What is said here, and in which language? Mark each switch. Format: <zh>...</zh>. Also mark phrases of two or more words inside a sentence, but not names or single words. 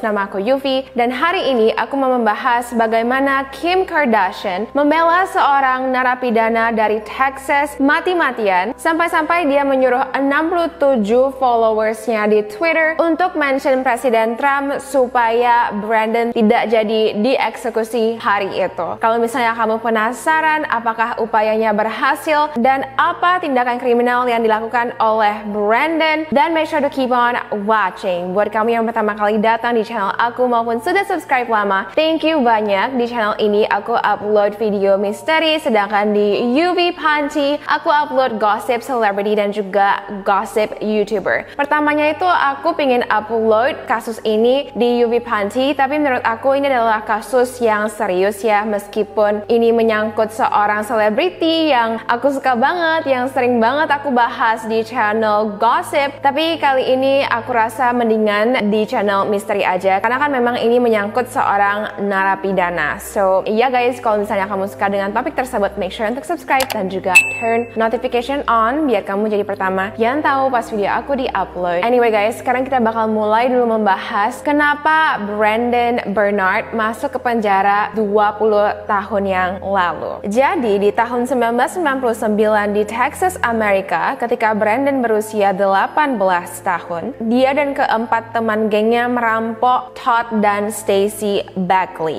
<id>Nama aku Yuvi, dan hari ini aku mau membahas bagaimana Kim Kardashian membela seorang narapidana dari Texas mati-matian sampai-sampai dia menyuruh 67 followersnya di Twitter untuk mention Presiden Trump supaya Brandon tidak jadi dieksekusi hari itu. Kalau misalnya kamu penasaran apakah upayanya berhasil dan apa tindakan kriminal yang dilakukan oleh Brandon, dan</id> <en>make sure to keep on watching.</en> <id>Buat kamu yang pertama kali datang di channel aku maupun sudah subscribe lama,</id> <en>thank you banyak.</en> <id>Di channel ini aku upload video misteri, sedangkan di UV Panty aku upload</id> <en>gossip celebrity</en> <id>dan juga</id> <en>gossip YouTuber.</en> <id>Pertamanya itu aku pengen upload kasus ini di UV Panty, tapi menurut aku ini adalah kasus yang serius ya, meskipun ini menyangkut seorang selebriti yang aku suka banget, yang sering banget aku bahas di channel gossip. Tapi kali ini aku rasa mendingan di channel misteri aja, karena kan memang ini menyangkut seorang narapidana. So ya guys, kalau misalnya kamu suka dengan topik tersebut,</id> <en>make sure</en> <id>untuk subscribe dan juga</id> <en>turn notification on</en> <id>biar kamu jadi pertama yang tahu pas video aku di-upload.</id> <en>Anyway guys,</en> <id>sekarang kita bakal mulai dulu membahas kenapa Brandon Bernard masuk ke penjara 20 tahun yang lalu. Jadi di tahun 1999 di Texas, Amerika, ketika Brandon berusia 18 tahun, dia dan keempat teman gengnya merampok Todd dan Stacey Buckley.</id>